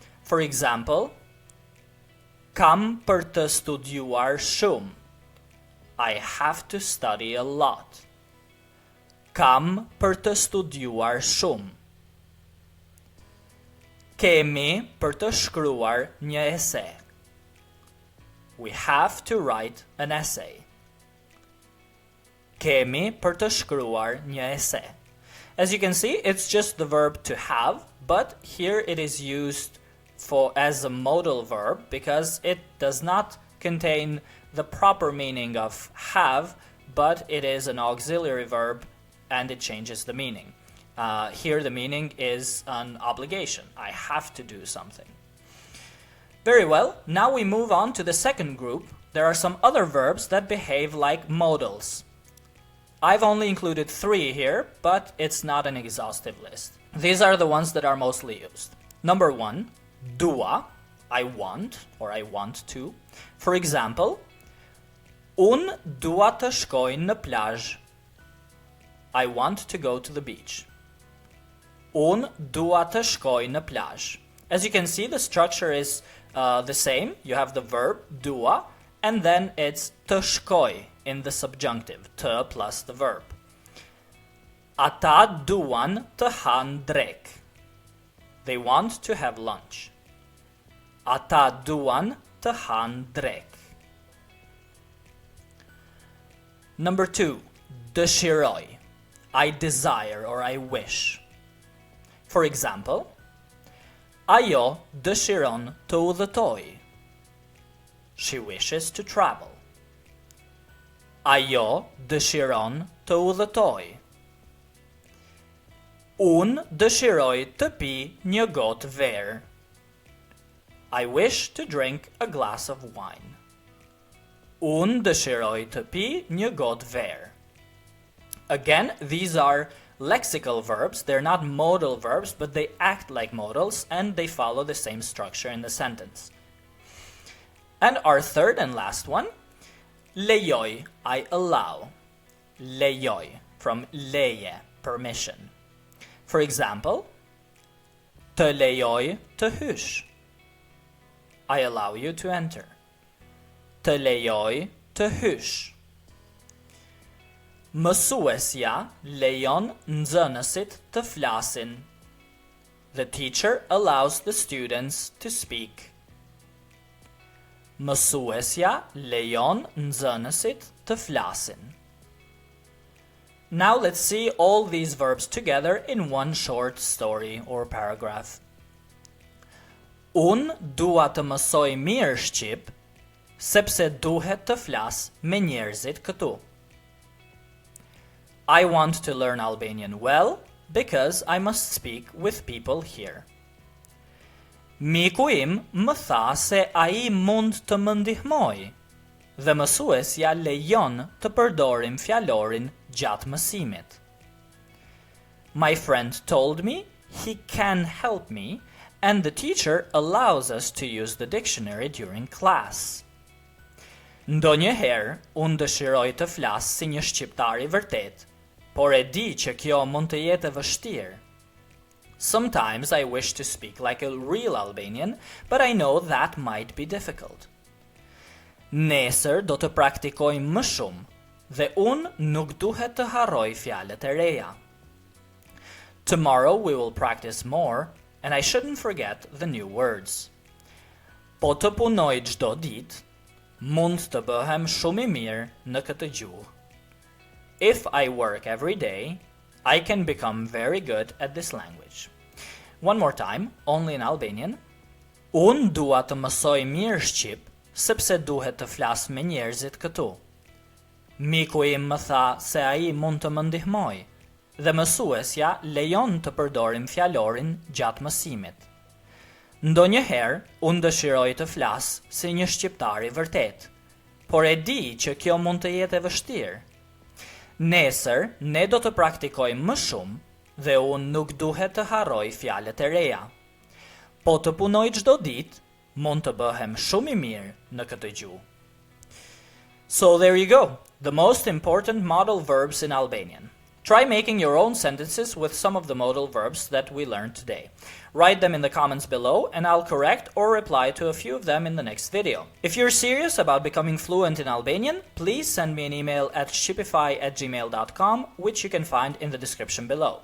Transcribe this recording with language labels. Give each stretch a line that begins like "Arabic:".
English: For example,
Albanian: kam për të studiuar shumë.
English: I have to study a lot.
Albanian: Kam për të studiuar shumë. Kemi për të shkruar një ese.
English: We have to write an essay.
Albanian: Kemi për të shkruar një ese.
English: As you can see, it's just the verb to have, but here it is used as a modal verb because it does not contain the proper meaning of have, but it is an auxiliary verb and it changes the meaning. Here the meaning is an obligation. I have to do something. Very well, now we move on to the second group. There are some other verbs that behave like modals. I've only included 3 here, but it's not an exhaustive list. These are the ones that are mostly used. Number 1, dua, I want, or I want to. For example,
Albanian: unë dua të shkoj në plazh.
English: I want to go to the beach.
Albanian: Unë dua të shkoj në plazh.
English: As you can see, the structure is the same. You have the verb dua, and then it's të shkoj in the subjunctive, të plus the verb.
Albanian: Ata duan të hanë drek.
English: They want to have lunch.
Albanian: Ata duan të hanë drek.
English: Number 2, dëshiroj. I desire or I wish. For example,
Albanian: ajo dëshiron të udhëtoj.
English: She wishes to travel.
Albanian: Ajo dëshiron të udhëtoj. Unë dëshiroj të pi një gotë verë.
English: I wish to drink a glass of wine.
Albanian: Unë dëshiroj të pi një gotë verë.
English: Again, these are lexical verbs. They're not modal verbs, but they act like modals and they follow the same structure in the sentence. And our third and last one, lejoj, I allow. Lejoj, from leje, permission. For example,
Albanian: të lejoj të hysh.
English: I allow you to enter.
Albanian: Të lejoj të hysh. Mësuesja lejon nxënësit të flasin.
English: The teacher allows the students to speak.
Albanian: Mësuesja lejon nxënësit të flasin.
English: Now let's see all these verbs together in one short story or paragraph.
Albanian: Unë dua të mësoj mirë shqip, sepse duhet të flas me njerëzit këtu.
English: I want to learn Albanian well because I must speak with people here.
Albanian: Miku im më tha se ai mund të më ndihmoj dhe mësuesja lejon të përdorim fjalorin gjatë mësimit.
English: My friend told me he can help me and the teacher allows us to use the dictionary during class.
Albanian: Ndonjëherë unë dëshiroj të flas si një shqiptar I vërtet, por e di që kjo mund të jetë e vështirë.
English: Sometimes I wish to speak like a real Albanian, but I know that might be difficult.
Albanian: Nesër do të praktikojmë më shumë dhe unë nuk duhet të harroj fjalët e reja.
English: Tomorrow we will practice more and I shouldn't forget the new words.
Albanian: Po të punoj çdo ditë, mund të bëhem shumë I mirë në këtë gjuhë.
English: If I work every day, I can become very good at this language. One more time, only in Albanian.
Albanian: Unë dua të mësoj mirë shqip, sepse duhet të flas me njerëzit këtu. Miku im më tha se ai mund të më ndihmoj dhe mësuesja lejon të përdorim fjalorin gjatë mësimit. Ndonjëherë unë dëshiroj të flas si një shqiptar I vërtet, por e di që kjo mund të jetë e vështirë. Nesër ne do të praktikojmë më shumë dhe unë nuk duhet të harroj fjalët e reja. Po të punoj çdo ditë, mund të bëhem shumë I mirë në këtë gjuhë.
English: So there you go, the most important modal verbs in Albanian. Try making your own sentences with some of the modal verbs that we learned today. Write them in the comments below and I'll correct or reply to a few of them in the next video. If you're serious about becoming fluent in Albanian, please send me an email at shqipify@gmail.com, which you can find in the description below.